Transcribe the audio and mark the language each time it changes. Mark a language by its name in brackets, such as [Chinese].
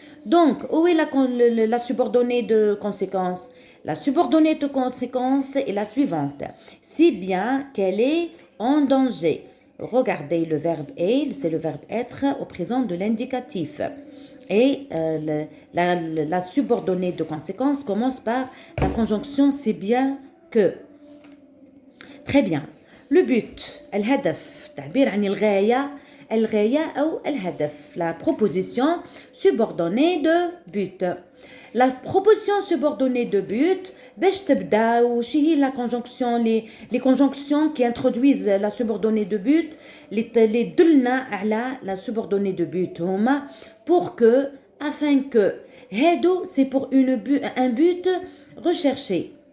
[French] Donc, où est la subordonnée de conséquence? La subordonnée de conséquence est la suivante. Si bien qu'elle est en danger. Regardez le verbe est, c'est le verbe être au présent de l'indicatif. Et la subordonnée de conséquence commence par la conjonction c'est bien que. Très bien. Le but, [Arabic] الهدف تعبير عن الغاية أو الهدف. [French] La proposition subordonnée de but. La proposition subordonnée de but, [Arabic] باش تبدا وشي هي [French] la conjonction les conjonctions qui introduisent la subordonnée de but [Arabic] اللي تدلنا على [French] la subordonnée de but [Arabic] هما [French] pour que afin que [Arabic] هادو [French] c'est pour un but recherché.